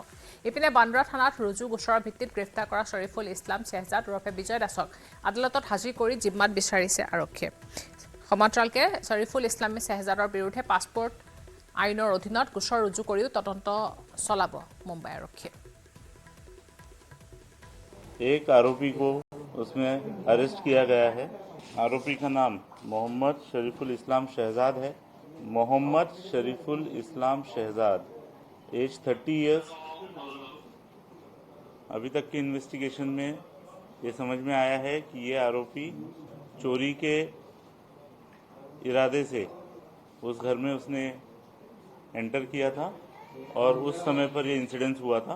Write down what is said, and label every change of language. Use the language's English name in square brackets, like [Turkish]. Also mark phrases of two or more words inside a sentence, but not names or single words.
[Assamese] ইপিনে বান্দ্ৰা থানাত ৰুজু গোচৰৰ ভিত্তিত গ্ৰেপ্তাৰ কৰা শৰীফুল ইছলাম ছেহজাদ ওৰফে বিজয় দাসক আদালতত হাজিৰ কৰি জিম্মাত বিচাৰিছে আৰক্ষীয়ে। সমান্তৰালকে শৰীফুল ইছলামী ছেহজাদৰ বিৰুদ্ধে পাছপোৰ্ট আইনৰ অধীনত গোচৰ ৰুজু কৰিও তদন্ত চলাব মুম্বাই আৰক্ষীয়ে। [Hindi] एक आरोपी को उसमें अरेस्ट किया गया है। आरोपी का नाम मोहम्मद शरीफुल इस्लाम शहजाद है। मोहम्मद शरीफुल इस्लाम शहजाद, [English] age 30 years. [Hindi] अभी तक की इन्वेस्टिगेशन में ये समझ में आया है कि ये आरोपी चोरी के इरादे से उस घर में उसने एंटर किया था और उस समय पर ये इंसिडेंस हुआ था।